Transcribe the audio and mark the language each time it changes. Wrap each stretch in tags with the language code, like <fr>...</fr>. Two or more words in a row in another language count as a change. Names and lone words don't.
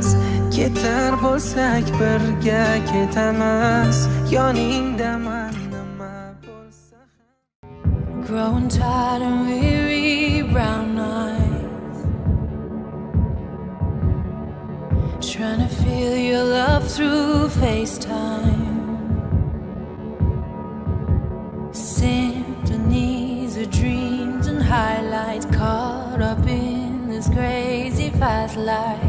<uz>Ketar bo'lsak birga ketamiz, yoningdaman nima bo'lsa ham.</uz> <en>Growing tired and weary, brown eyes, trying to feel your love through FaceTime. Symphonies of dreams and highlights, caught up in this crazy fast life.</en>